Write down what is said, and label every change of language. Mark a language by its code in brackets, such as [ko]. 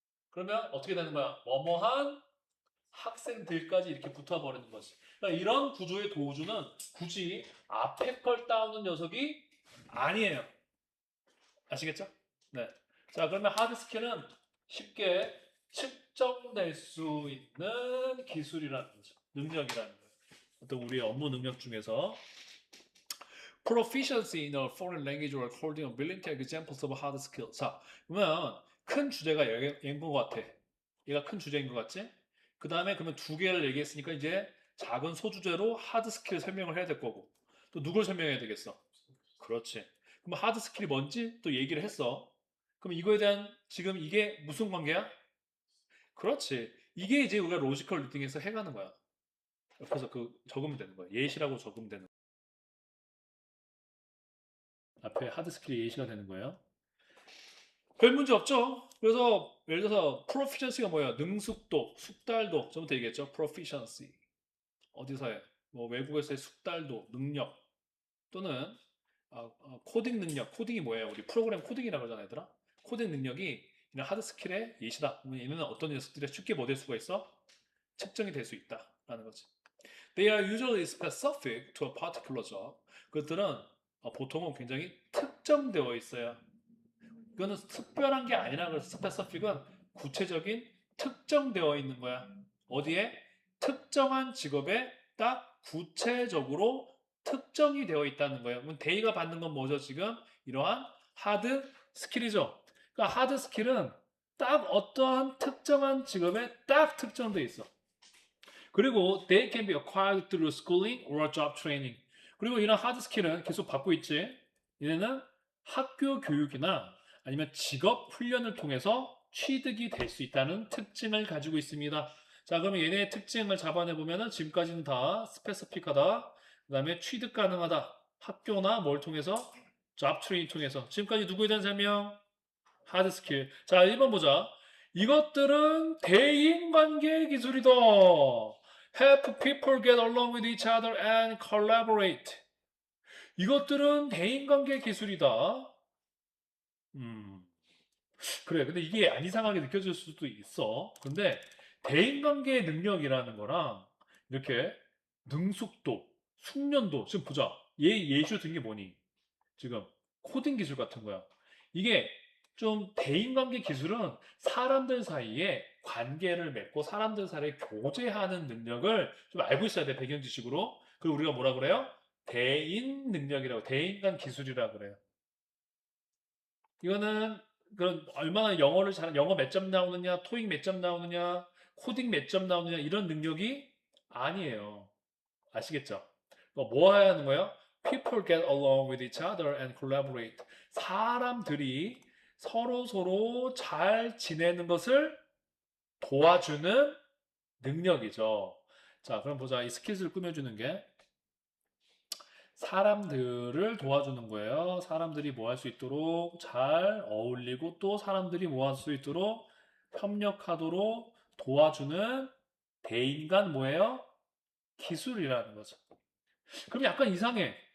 [ko] 그러면 어떻게 되는 거야? 뭐뭐한 학생들까지 이렇게 붙어버리는 거지. 그러니까 이런 구조의 도우주는 굳이 앞에 걸 따오는 녀석이 아니에요. 아시겠죠? 네. 자, 그러면 하드 스킬은 쉽게 측정될 수 있는 기술이라는 거죠. 능력이라는 거예요. 어떤 우리의 업무 능력 중에서 [en] proficiency in a foreign language or holding a brilliant examples of hard skill. [ko] 자, 그러면 큰 주제가 얘인 것 같아. 얘가 큰 주제인 것 같지? 그 다음에 그러면 두 개를 얘기했으니까 이제 작은 소주제로 하드 스킬 설명을 해야 될 거고 또 누굴 설명해야 되겠어? 그렇지. 그럼 하드 스킬이 뭔지 또 얘기를 했어. 그럼 이거에 대한 지금 이게 무슨 관계야? 그렇지. 이게 이제 우리가 로지컬 리딩에서 해가는 거야. 옆에서 그 적으면 되는 거야. 예시라고 적으면 되는 거야. 앞에 하드 스킬이 예시가 되는 거예요. 별 문제 없죠. 그래서 예를 들어서 proficiency가 뭐야? 능숙도, 숙달도. 저부터 얘기했죠. proficiency. 어디서 해? 뭐 외국에서의 숙달도, 능력 또는 코딩 능력. 코딩이 뭐예요? 우리 프로그램 코딩이라고 그러잖아, 얘들아. 코딩 능력이 이런 하드 스킬의 예시다. 그러면 얘는 어떤 녀석들이 쉽게 뭐 될 수가 있어? 측정이 될 수 있다라는 거지. [en] They are usually specific to a particular job. [ko] 그것들은 보통은 굉장히 특정되어 있어요. 이거는 특별한 게 아니라 그래서 스페시픽은 구체적인 특정되어 있는 거야. 어디에? 특정한 직업에 딱 구체적으로 특정이 되어 있다는 거예요. 그럼 데이가 받는 건 뭐죠, 지금? 이러한 하드 스킬이죠. 그러니까 하드 스킬은 딱 어떠한 특정한 직업에 딱 특정되어 있어. 그리고 [en] they can be acquired through schooling or job training. [ko] 그리고 이런 하드 스킬은 계속 받고 있지. 얘네는 학교 교육이나 아니면 직업 훈련을 통해서 취득이 될 수 있다는 특징을 가지고 있습니다. 자, 그러면 얘네의 특징을 잡아내 보면은 지금까지는 다 스페시픽하다. 그다음에 취득 가능하다. 학교나 뭘 통해서 [en] job training [ko] 통해서. 지금까지 누구에 대한 설명? 하드 스킬. 자, 1번 보자. 이것들은 대인관계 기술이다. [en] Help people get along with each other and collaborate. [ko] 이것들은 대인관계 기술이다. 음, 그래. 근데 이게 안 이상하게 느껴질 수도 있어. 근데 대인관계 능력이라는 거랑 이렇게 능숙도, 숙련도, 지금 보자. 예시로 든 게 뭐니? 지금 코딩 기술 같은 거야. 이게 좀 대인관계 기술은 사람들 사이에 관계를 맺고 사람들 사이에 교제하는 능력을 좀 알고 있어야 돼, 배경 지식으로. 그리고 우리가 뭐라 그래요? 대인 능력이라고, 대인간 기술이라고 그래요. 이거는 그런 얼마나 영어를 잘, 영어 몇 점 나오느냐, 토익 몇 점 나오느냐, 코딩 몇 점 나오느냐 이런 능력이 아니에요. 아시겠죠? 뭐 해야 하는 거예요? [en] People get along with each other and collaborate. [ko] 사람들이 서로 잘 지내는 것을 도와주는 능력이죠. 자, 그럼 보자. 이 스킷을 꾸며주는 게 사람들을 도와주는 거예요. 사람들이 뭐 할 수 있도록 잘 어울리고 또 사람들이 뭐 할 수 있도록 협력하도록 도와주는 대인간 뭐예요? 기술이라는 거죠. 그럼 약간 이상해.